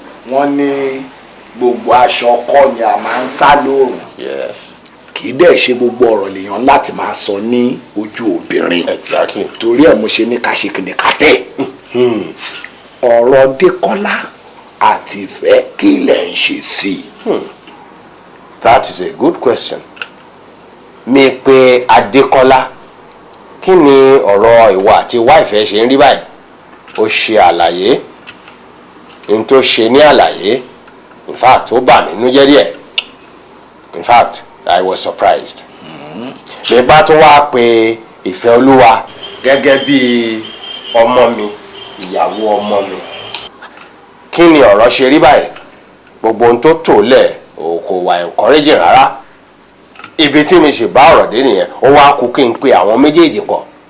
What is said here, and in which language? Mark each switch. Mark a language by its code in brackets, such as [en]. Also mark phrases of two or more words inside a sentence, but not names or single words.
[yo] Wọ́n ní gbogbo aṣọ kọ́ ni a máa ń sá lóòrùn. [en] Yes. [yo] Kì í dẹ̀ ṣe gbogbo ọ̀rọ̀ lèèyàn láti máa sọ ní ojú obìnrin. [en] Exactly. [yo] Torí ẹ̀ mo ṣe ní ká ṣe kìnìún ká tẹ̀. Hmm. Ọ̀rọ̀ Dékọ́lá àti Ìfẹ́, kí lẹ̀ ń ṣe sí i? [en] Hmm. That is a good question. [yo] Mi pe Adékọ́lá, kí ni ọ̀rọ̀ ìwà àti wife ẹ ṣe ń rí báyìí? Ó ṣe àlàyé. Ohun tó ṣe ní àlàyé, [en] in fact, [yo] ó bà mí nínú jẹ́ díẹ̀. [en] In fact, I was surprised. Mm-hmm. [yo] Mi bá tún wá pe Ìfẹ́ Olúwa gẹ́gẹ́ bí ọmọ mi, ìyàwó ọmọ mi. Kí ni ọ̀rọ̀ ṣe rí báyìí? Gbogbo ohun tó tò lẹ̀, ò kò wà encouraging rárá. Ibi tí mi sì bá ọ̀rọ̀ dé nìyẹn, ó wá kú kí n pe àwọn méjèèjì pọ̀.